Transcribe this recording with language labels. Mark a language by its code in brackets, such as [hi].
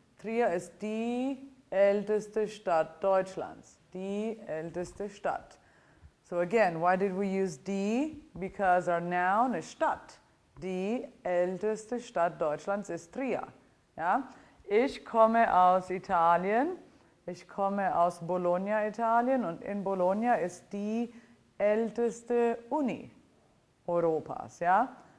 [de] Trier ist die älteste Stadt Deutschlands. Die älteste Stadt. [en] So again, why did we use die? Because our noun is Stadt. [de] Die älteste Stadt Deutschlands ist Trier. Ja? Ich komme aus Italien. Ich komme aus Bologna, Italien. Und in Bologna ist die älteste Uni Europas. Ja?